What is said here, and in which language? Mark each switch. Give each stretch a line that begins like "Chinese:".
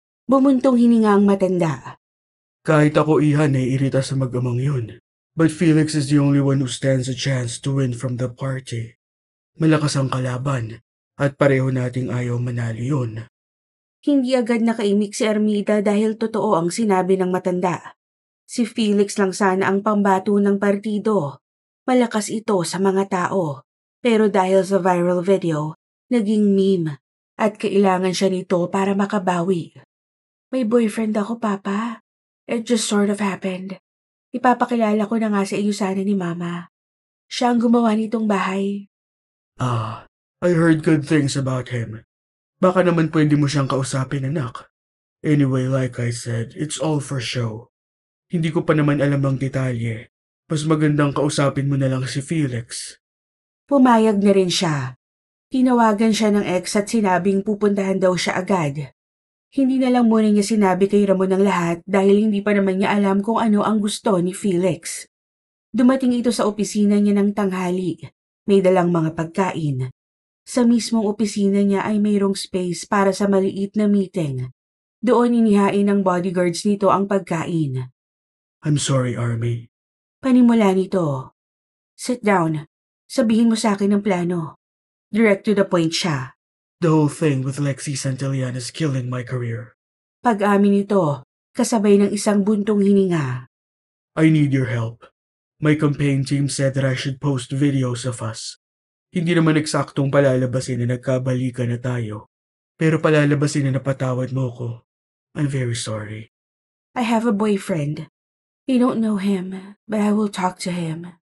Filipino: Bumuntong hininga ang matanda. Kahit ako, Iha, naiirita sa mag-amang yun.
English: But Felix is the only one who stands a chance to win from the party.
Filipino: Malakas ang kalaban, at pareho nating ayaw manalo yun. Hindi agad nakaimik si Armida dahil totoo ang sinabi ng matanda. Si Felix lang sana ang pambato ng partido. Malakas ito sa mga tao. Pero dahil sa viral video, naging meme at kailangan siya nito para makabawi. May boyfriend ako, Papa.
English: It just sort of happened.
Filipino: Ipapakilala ko na nga sa iyo sana ni Mama. Siya ang gumawa nitong bahay.
English: I heard good things about him.
Filipino: Baka naman pwede mo siyang kausapin, anak.
English: Anyway, like I said, it's all for show.
Filipino: Hindi ko pa naman alam ang detalye. Mas magandang kausapin mo na lang si Felix. Pumayag na rin siya. Tinawagan siya ng ex at sinabing pupuntahan daw siya agad. Hindi na lang muna niya sinabi kay Ramon ang lahat dahil hindi pa naman niya alam kung ano ang gusto ni Felix. Dumating ito sa opisina niya ng tanghali. May dalang mga pagkain. Sa mismong opisina niya ay mayroong space para sa maliit na meeting. Doon inihain ng bodyguards nito ang pagkain.
English: I'm sorry, Army.
Filipino: Panimula nito.
English: Sit down.
Filipino: Sabihin mo sa akin ang plano.
English: Direct to the point siya. The whole thing with Lexi Santillan is killing my career.
Filipino: Pag-amin nito, kasabay ng isang buntong hininga.
English: I need your help. My campaign team said that I should post videos of us.
Filipino: Hindi naman eksaktong palalabasin na nagkabalikan na tayo. Pero palalabasin na napatawad mo ko.
English: I'm very sorry. I have a boyfriend. You don't know him, but I will talk to him.